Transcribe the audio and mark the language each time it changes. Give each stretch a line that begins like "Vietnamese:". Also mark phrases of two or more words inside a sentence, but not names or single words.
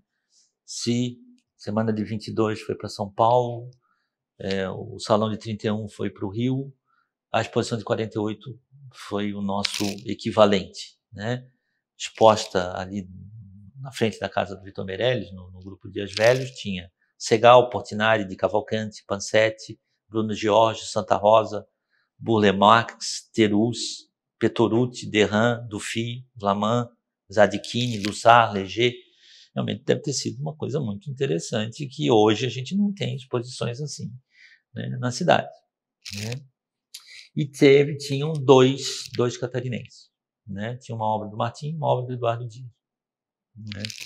Portuguese: Semana de 22 foi para São Paulo, o Salão de 31 foi para o Rio, a exposição de 48 foi o nosso equivalente. Né? Exposta ali na frente da casa do Vitor Meirelles, no grupo Dias Velhos, tinha Segal, Portinari, de Cavalcante, Pansetti, Bruno Giorgio, Santa Rosa, Burle Marx, Teruz, Petorucci, Derran, Dufy, Vlaman, Zadkine, Lussard, Léger. Realmente deve ter sido uma coisa muito interessante que hoje a gente não tem exposições assim, né, na cidade. Né? E tinham dois catarinenses. Né? Tinha uma obra do Martim e uma obra do Eduardo Dias. Né?